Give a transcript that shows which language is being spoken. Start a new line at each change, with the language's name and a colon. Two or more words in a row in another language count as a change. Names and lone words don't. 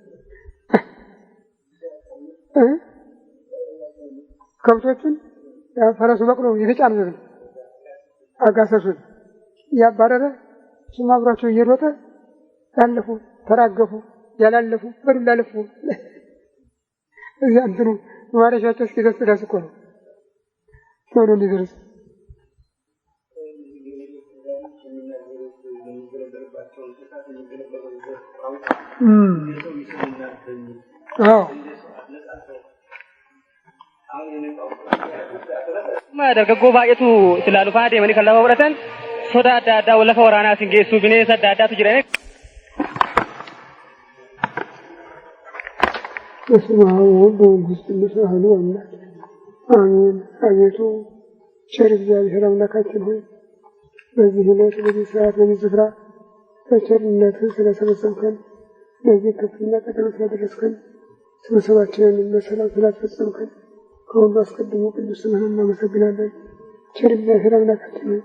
Amharic: ከብቶቹን ፈረሱ በቅሎ የተጫኑትን አጋሰሱን እያባረረ እሱም አብሯቸው እየሮጠ ያለፉ ተራገፉ፣ ያላለፉ በዱላ ለፉ። እዚያ እንትኑ ማረሻቸው እስኪደርስ ድረስ እኮ ነው ቶሎ እንዲደርስ
Oromo: dargaggoo baay'eetu itti lufaa deemanii kan lafa fudhatan soda adda addaa lafa waraanaatiin geessuu bineensa adda addaatu jiran.
Geez: በስመ አብ ወወልድ ወመንፈስ ቅዱስ አሐዱ አምላክ አሜን።
Amharic: አቤቱ ቸር እግዚአብሔር አምላካችን ሆይ በዚህ ዕለት በዚህ ሰዓት በዚህ ስፍራ በቸርነትህ ስለሰበሰብከን ለዚህ ከፍተኛ ቀጠሮ ስላደረስከን ስብሰባችንን በሰላም ስላስፈጸምከን ከሁሉ አስቀድሞ ቅዱስ ስምህን እናመሰግናለን። ቸር እግዚአብሔር አምላካችን ሆይ